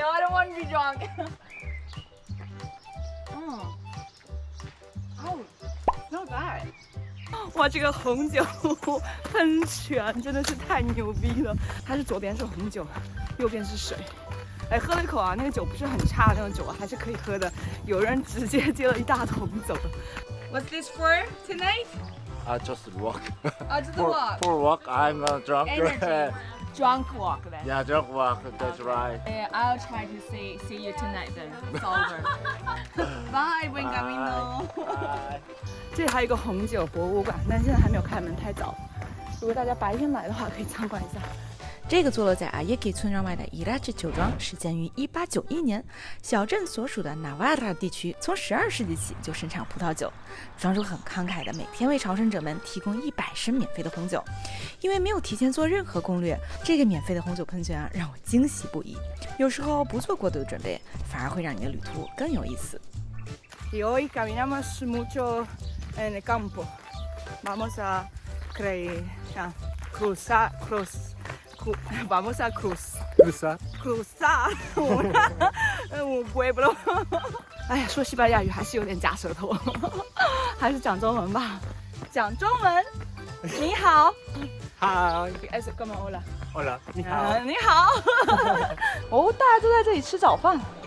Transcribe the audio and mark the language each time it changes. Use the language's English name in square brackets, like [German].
[English] No, I don't want to be drunk. Oh, not bad. [Chinese] 哇，这个红酒喷泉真的是太牛逼了！它是左边是红酒，右边是水。哎，喝了一口啊，那个酒不是很差的那种酒啊，还是可以喝的。有人直接接了一大桶走了。 [English] What's this for tonight? Just walk. Just walk. For walk, I'm drunk. Drunk walk then. Yeah, drunk walk. That's right. Yeah, I'll try to see you tonight then. It's over. Bye, Buen Camino. [Chinese] 这里还有一个红酒博物馆，但现在还没有开门，太早。如果大家白天来的话，可以参观一下。这个坐落在阿耶给村庄外的伊拉治酒庄始建于1891年，小镇所属的纳瓦拉地区从12世纪起就生产葡萄酒。庄主很慷慨的每天为朝圣者们提供100升免费的红酒。因为没有提前做任何攻略，这个免费的红酒喷泉让我惊喜不已。有时候不做过多的准备，反而会让你的旅途更有意思。 [Spanish] Y hoy caminamos mucho en el campo. Vamos a cruzar.Vamos a cruzar [Chinese] 我不会了。哎呀，说西班牙语还是有点夹舌头，还是讲中文吧。讲中文，你好。 [English] Hi. [Spanish] ¿Cómo hola? Hola. [Chinese] 你好。你好。哦，大家都在这里吃早饭。